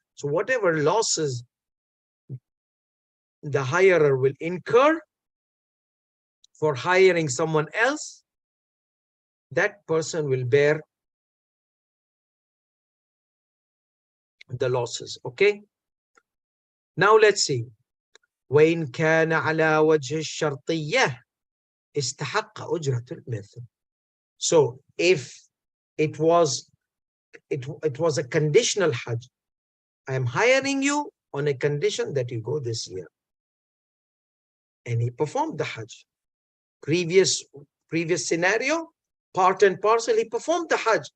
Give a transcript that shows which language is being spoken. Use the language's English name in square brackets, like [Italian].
[English] So whatever losses the hirer will incur for hiring someone else, that person will bear the losses. Okay, now let's see. [Arabic] وإن كان على وجه الشرطية استحق أجرة المثل. [English] So if it was a conditional Hajj, I am hiring you on a condition that you go this year, and he performed the Hajj. Previous scenario, part and parcel, he performed the Hajj.